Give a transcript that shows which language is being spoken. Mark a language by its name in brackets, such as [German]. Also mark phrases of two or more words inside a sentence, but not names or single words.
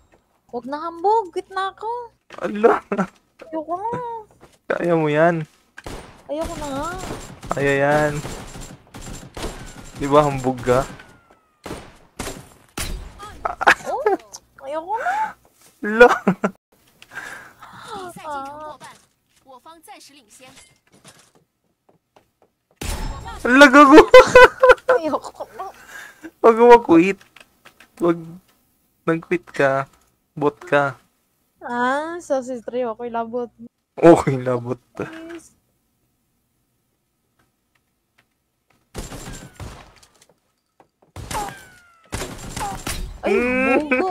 [Filipino] Huwag na hambog. Quit na ako. Ala! Ayoko na. Kaya mo yan. Ayoko na nga. Kaya yan. Di ba hambog ka? Oh, ayoko na. Lo! [Chinese] 比赛进程过半，我方暂时领先。 [Filipino] Ala, gago! Ayoko na. Huwag mo mag-quit. Huwag nag-quit ka. Bot ka. Ah, sa si Trio ako'y labot. Okay, labot. Please. Ay, bugo.